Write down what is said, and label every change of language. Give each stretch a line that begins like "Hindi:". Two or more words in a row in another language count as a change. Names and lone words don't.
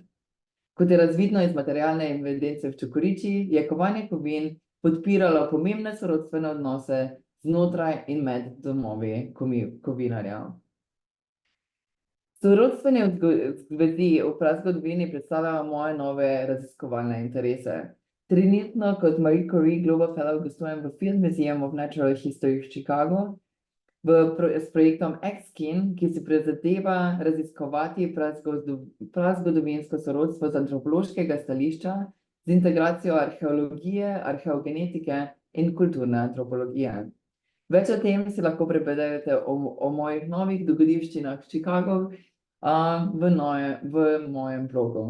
Slovenian: Kot je razvidno iz materialne evidence v Čukuriči, je kovanje kovin podpiralo pomembne sorodstvene odnose znotraj in med domovi kovinarjev. Sorodstvene vezi v prazgodovini predstavljajo moje nove raziskovalne interese. Trenutno kot Marie Curie Global Fellow gostujem v Field Museum of Natural History v Chicagu s projektom XKIN, ki si prizadeva raziskovati prazgodovinsko sorodstvo z antropološkega stališča z integracijo arheologije, arheogenetike in kulturne antropologije. Več o tem si lahko preberete o mojih novih dogodivščinah v Chicagu v mojem blogu.